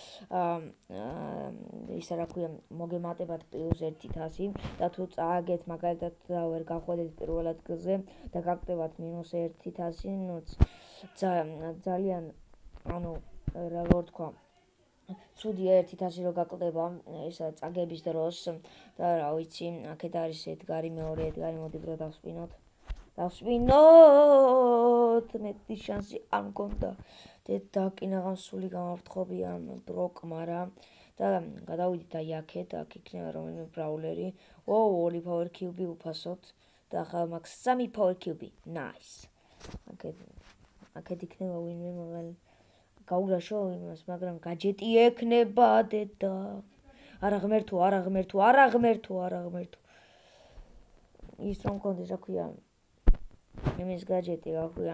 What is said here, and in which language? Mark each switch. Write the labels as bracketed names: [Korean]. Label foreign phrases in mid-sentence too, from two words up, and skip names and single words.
[Georgian] ისა რა ქვია მოგემატებათ +1,000 და თუ წააგეთ მაგალითად და ვერ გახვედით პირველ ადგილზე და გაგტევათ -1,000, ძალიან როგორ თქვა ცუდია 1,000 რო გაკლდება ისა წაგების დროს და რა ვიცი, აქეთ არის ედგარი, მეორე ედგარი, მოდი ბრო დავსპინოთ. მეტი შანსი არ მქონდა. დაკინაღამ სული გამავთხოვია ბროკმა რა და გადავიდით აი აქეთ, აქ იქნება რომელიმე ბრაულერი. ორი [English] power cube [Georgian] უფასოდ და ახლა მაქვს 3 [English] power cube. Nice. [Georgian] აქეთ იქნება ვინმე მაგალითად გაურაშო იმას, მაგრამ გაჯეტი ექნება დედა. არა ღმერთო. ის რომ კონდეს რა ქვია. იმის გაჯეტი რა ქვია.